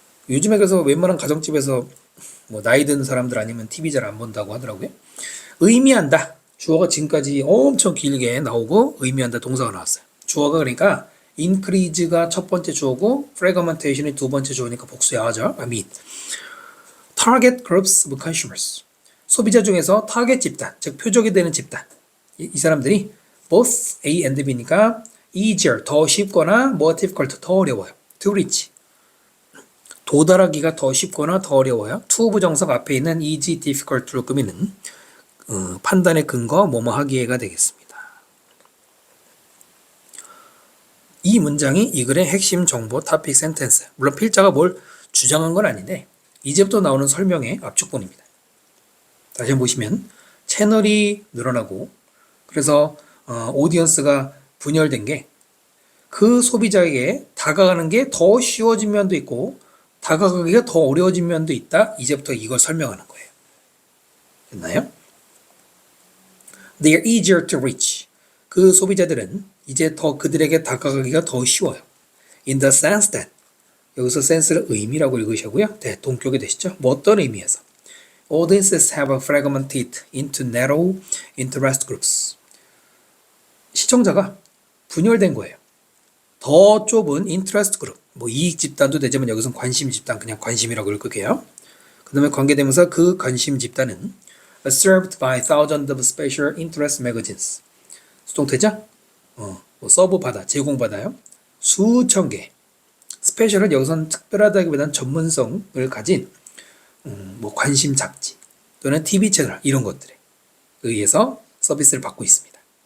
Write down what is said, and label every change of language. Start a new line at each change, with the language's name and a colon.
Korean: 요즘에 그래서 웬만한 가정집에서 뭐 나이 든 사람들 아니면 TV 잘 안 본다고 하더라고요. 의미한다. 주어가 지금까지 엄청 길게 나오고 의미한다 동사가 나왔어요. 주어가 그러니까 increase가 첫 번째 주어고 fragmentation이 두 번째 주어니까 복수야죠.
English: target groups of consumers.
Korean: 소비자 중에서 타겟 집단, 즉 표적이 되는 집단. 이 사람들이 both A and B니까 easier, 더 쉽거나 more difficult, 더 어려워요.
English: to reach.
Korean: 도달하기가 더 쉽거나 더 어려워요. to 부정석 앞에 있는 easy, difficult로 꾸미는 판단의 근거, 뭐뭐 하기에가 되겠습니다. 이 문장이 이 글의 핵심 정보, topic, sentence. 물론 필자가 뭘 주장한 건 아닌데 이제부터 나오는 설명의 압축본입니다. 다시 한번 보시면 채널이 늘어나고 그래서 오디언스가 분열된 게 그 소비자에게 다가가는 게 더 쉬워진 면도 있고 다가가기가 더 어려워진 면도 있다. 이제부터 이걸 설명하는 거예요. 됐나요?
English: They are easier to reach.
Korean: 그 소비자들은 이제 더 그들에게 다가가기가 더 쉬워요.
English: In the sense that
Korean: 여기서 sense를 의미라고 읽으시고요. 네, 동격이 되시죠? 뭐 어떤 의미에서?
English: Audiences have fragmented into narrow interest groups.
Korean: 시청자가 분열된 거예요. 더 좁은 interest group, 뭐 이익 집단도 되지만 여기서는 관심 집단, 그냥 관심이라고 읽을게요. 그 다음에 관계대명사 그 관심 집단은
English: served by thousands of special interest magazines.
Korean: 수동태죠? 뭐 서브 받아, 제공받아요. 수천 개. 스페셜은 여기서는 특별하다기보다는 전문성을 가진 뭐 관심 잡지 또는 TV 채널 이런 것들에 의해서 서비스를 받고 있습니다.